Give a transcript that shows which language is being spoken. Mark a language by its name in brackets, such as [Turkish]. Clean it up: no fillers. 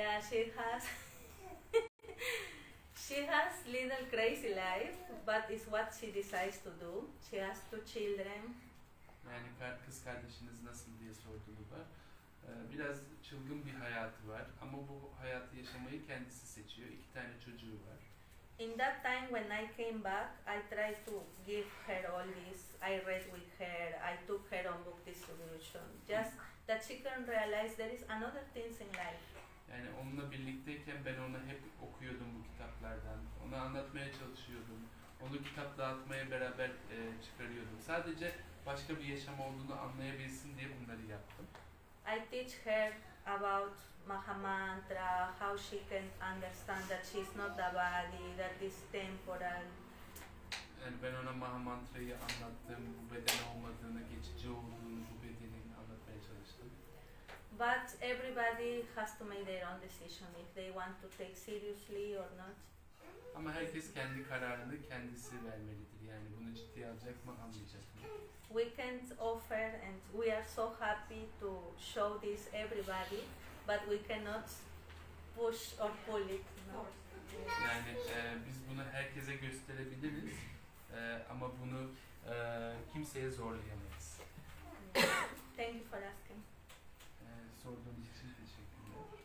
[English] she has she has little crazy life, but it's what she decides to do. She has 2 children. [Turkish] Yani kız kardeşiniz nasıl diye sordular. Biraz çılgın bir hayatı var ama bu hayatı yaşamayı kendisi seçiyor. 2 tane çocuğu var. [English] In that time when I came back, I tried to give her all this. I read with her. I took her on book distribution, just that she can realize there is another things in life. [Turkish] Yani onunla birlikteyken ben ona hep okuyordum bu kitaplardan. Ona anlatmaya çalışıyordum. Onu kitap dağıtmaya beraber çıkarıyordum. Sadece başka bir yaşam olduğunu anlayabilsin diye bunları yaptım. [English] I teach her about Mahamantra, how she can understand that she is not the body, that is temporal. [Turkish] Yani ben ona Mahamantra'yı anlattım, bu beden olmadığını, geçici olduğunu, bu bedenin anlatmaya çalıştım. [English] But everybody has to make their own decision if they want to take seriously or not. [Turkish] Ama herkes kendi kararını kendisi vermelidir. Yani bunu ciddiye alacak mı, almayacak mı? [English] We can't offer, and we are so happy to show this everybody, but we cannot push or pull it. No. [Turkish] Yani biz bunu herkese gösterebiliriz ama bunu kimseye zorlayamayız. [English] Thank you for asking. [Turkish] Sorduğunuz için teşekkürler.